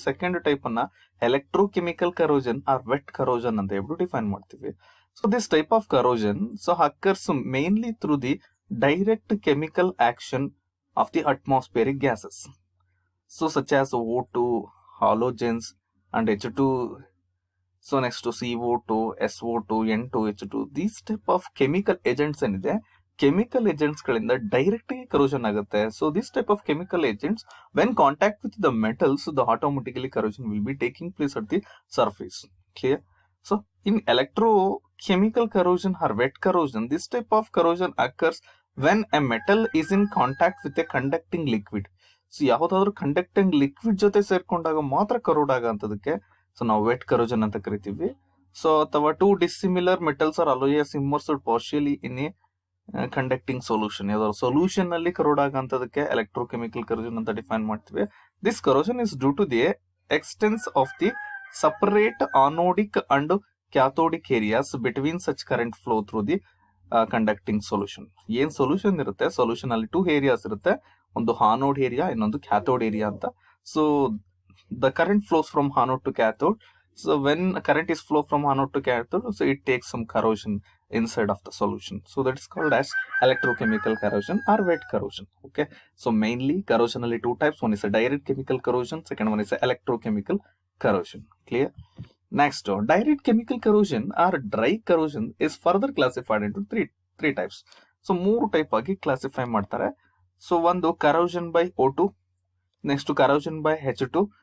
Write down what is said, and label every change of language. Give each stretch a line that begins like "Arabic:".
Kannada: Second type ಅನ್ನ electrochemical corrosion R vet corrosion ಅಂತ ಹೇಳ್ಬಿಟ್ಟು ಡಿಫೈನ್ ಮಾಡ್ತೀವಿ.
English: So this type of corrosion so occurs mainly through the direct chemical action of the atmospheric gases. So such as O2, halogens and H2. So next CO2, SO2, N2, H2. These type of chemical agents
Kannada: ಏನಿದೆ, chemical agents ಗಳಿಂದ direct ಆಗಿ corrosion ಆಗುತ್ತೆ.
English: So this type of chemical agents when contact with the metals the automatically corrosion will be taking place at the surface. Clear? So in electrochemical corrosion or wet corrosion, this type of corrosion occurs when a metal is in contact with a conducting liquid.
Kannada: So ಯಾವ್ದಾದ್ರು conducting liquid ಜೊತೆ ಸೇರ್ಕೊಂಡಾಗ ಮಾತ್ರ crore ಆಗಂತದಕ್ಕೆ so ನಾವು vet corrosion ಅಂತ ಕರಿತೀವಿ.
English: So ಅಥವಾ two dissimilar metals or alloys immersed partially in a conducting solution.
Kannada: ಯಾವ್ದಾದ್ರು solution ನಲ್ಲಿ crore ಆಗಂತದಕ್ಕೆ electrochemical corrosion ಅಂತ ಡಿಫೈನ್ ಮಾಡ್ತೀವಿ.
English: This corrosion is due to the existence of the separate anodic and cathodic areas between such current flow through the conducting solution.
Kannada: ಏನ್ solution ಇರುತ್ತೆ, solution ಅಲ್ಲಿ two areas ಇರುತ್ತೆ, ಒಂದು anode area, ಇನ್ನೊಂದು cathode area ಅಂತ.
English: So the current flows from anode to cathode. So when current is flow from anode to cathode, so it takes some corrosion inside of the solution. So that is called as electrochemical corrosion or wet corrosion. Okay. So mainly corrosion only two types. One is a direct chemical corrosion. Second one is a electrochemical corrosion. Clear? Next, direct chemical corrosion or dry corrosion is further classified into three types.
Kannada: So ಮೂರು type ಆಗಿ classify ಮಾಡ್ತಾರೆ.
English: So ಒಂದು corrosion by O2, next corrosion by H2.